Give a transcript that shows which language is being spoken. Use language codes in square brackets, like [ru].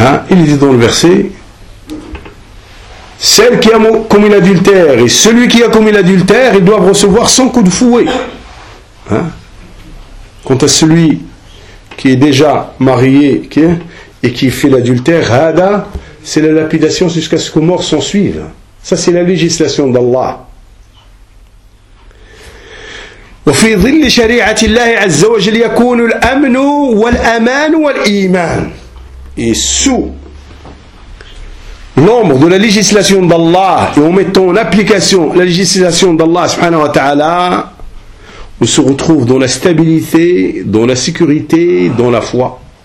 [fr] il dit dans le verset celle qui a commis l'adultère et celui qui a commis l'adultère ils doivent recevoir 100 coups de fouet quant à celui qui est déjà marié et qui fait l'adultère hada C'est la lapidation jusqu'à ce que mort s'en suive. Ça, c'est la législation d'Allah. [ar] وفي ظل شريعة الله عز وجل يكون الأمن والأمان والإيمان. [fr] Et sous l'ombre de la législation d'Allah, et en mettant en application la législation d'Allah subhanahu wa ta'ala, on se retrouve dans la stabilité, dans la sécurité, dans la foi.